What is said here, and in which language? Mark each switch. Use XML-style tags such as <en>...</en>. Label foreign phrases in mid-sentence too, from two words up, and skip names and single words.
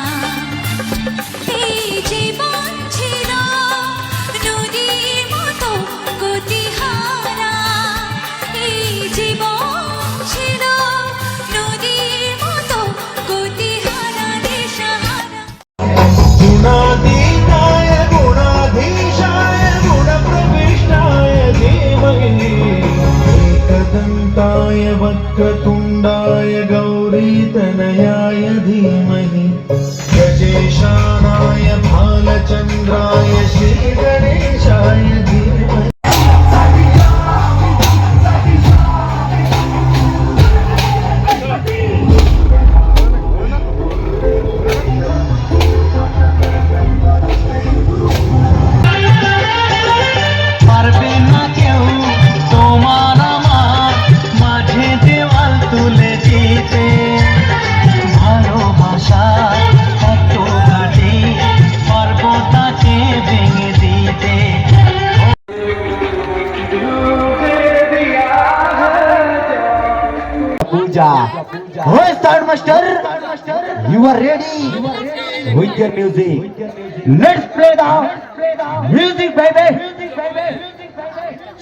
<bn>এই জীবন ছিল নদীর মতো গতিহারা, এই জীবন ছিল নদীর মতো গতিহারা দিশাহারা।</bn> <sa>गुणातीताय गुणाधीशाय गुणप्रविष्टाय धीमहि एकदन्ताय वक्रतुण्डाय गौरीतनयाय धीमहि गजेशानाय भालचन्द्राय श्रीगणेशाय धीमहि।</sa> <bn>পারবে না কেউ তোমার আমার মাঝে দেওয়াল তুলে দিতে, ভালোবাসা কত ঘাটে পারবো তাকে ভেঙে দিতে।</bn> <en>Pooja. Who is third master? You are ready with your music. Let's play the music, baby.</en>